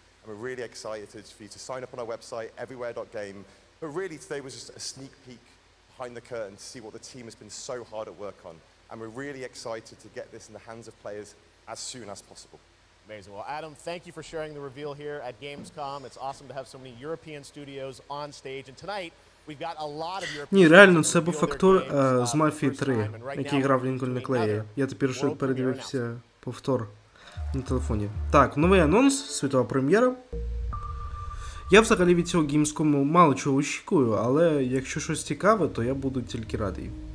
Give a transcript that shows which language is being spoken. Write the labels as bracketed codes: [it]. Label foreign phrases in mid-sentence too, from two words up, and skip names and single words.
[en] And we're really excited for you to sign up on our website, everywhere.game, But really today was just a sneak peek behind the curtain to see what the team has been so hard at work on. And we're really excited to get this in the hands of players as soon as possible. Amazing. Well, Adam, thank you for sharing the reveal here at Gamescom. It's awesome to have so many European studios on stage. And tonight, we've got a lot of European. [uk] Ні, реально, це був актор з Мафії 3, який грав Лінкольна Клея. Я тепер що передивився повтор на телефоні. Так, новий анонс, світова прем'єра. Я взагалі від цього Gamescom мало чого очікую, але якщо щось цікаве, то я буду тільки радий.